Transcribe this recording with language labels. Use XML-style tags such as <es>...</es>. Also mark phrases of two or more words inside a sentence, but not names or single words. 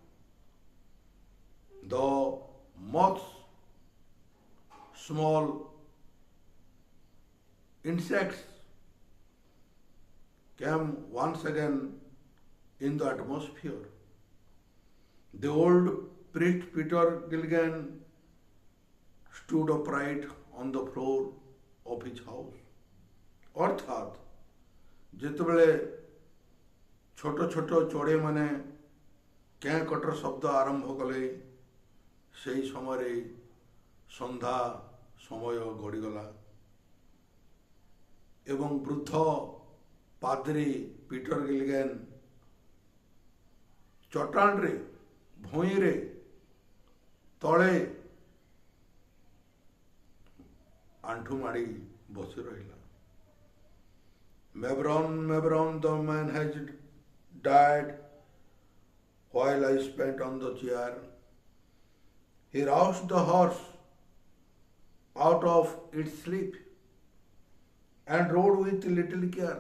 <en>The moths, small insects, came once again in the atmosphere. The old priest Peter Gilligan stood upright on the floor of his house.</en> <or>ଅର୍ଥାତ୍ ଯେତେବେଳେ ଛୋଟ ଛୋଟ ଚଢ଼େଇମାନେ କେଁ କଟର ଶବ୍ଦ ଆରମ୍ଭ କଲେ ସେହି ସମୟରେ ସନ୍ଧ୍ୟା ସମୟ ଗଡ଼ିଗଲା ଏବଂ ବୃଦ୍ଧ ପାଦ୍ରୀ ପିଟର ଗିଲଗେନ୍ ଚଟାଣରେ ଭୂଇଁରେ ତଳେ ଆଣ୍ଠୁ ମାଡ଼ି ବସି ରହିଲା.</or> <en>Mebron, the man has died while I spent on the chair. He roused the horse out of its sleep and rode with little care.</en>